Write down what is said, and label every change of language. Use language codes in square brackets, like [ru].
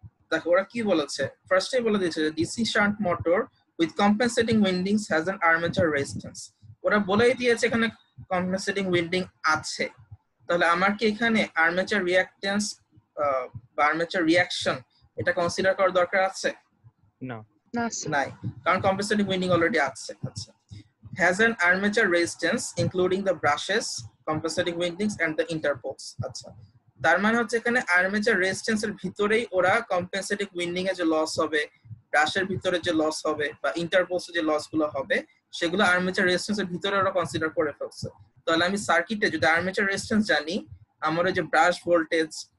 [bn] দেখো ওরা কি বলেছে, ফার্স্টেই বলে দিয়েছে যে [en] DC shunt motor with compensating windings has an armature resistance. [bn] ওরা বলেই দিয়েছে এখানে কম্পেনসেটিং উইন্ডিং আছে। তাহলে আমার কি এখানে আর্মেচার রিঅ্যাকট্যান্স বা আর্মেচার রিঅ্যাকশন এটা কনসিডার করার দরকার আছে? না, নাই, কারণ কম্পেনসেটিং উইন্ডিং অলরেডি আছে। [en] আচ্ছা, has an armature resistance including the brushes, compensating windings and the interpoles. [bn] আচ্ছা, তার মানে হচ্ছে এখানে আর্মেচার রেজিস্ট্যান্স এর ভিতরেই ওরা কম্পেনসেটিং উইন্ডিং এর যে লস হবে, ব্রাশের ভিতরে যে লস হবে বা ইন্টারপোলস যে লস গুলো হবে, সেগুলো আর্মেচার রেজিস্ট্যান্স এর ভিতরে ওরা কনসিডার করে ফেলছে। তাহলে আমি সার্কিটে যদি আর্মেচার রেজিস্ট্যান্স জানি, আমার ওই যে ব্রাশ ভোল্টেজ,